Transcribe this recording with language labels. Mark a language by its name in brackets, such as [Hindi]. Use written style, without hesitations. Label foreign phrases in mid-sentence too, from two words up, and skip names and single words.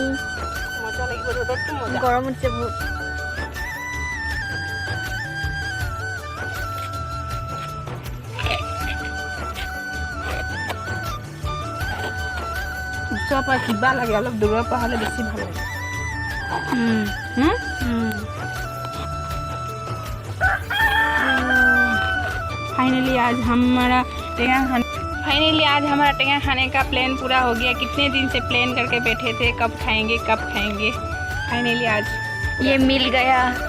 [Assamese] মজা লাগিব, ৰ'দতটো মজা। গৰম উঠিছে বহুত। ওচৰৰ পৰা কিবা লাগে, অলপ দূৰৰ পৰা হ'লে বেছি ভাল লাগে। [Hindi] फाइनली आज हमारा टेंगा खाने का प्लान पूरा हो गया। कितने दिन से प्लान करके बैठे थे, कब खाएंगे। फाइनली आज ये मिल गया।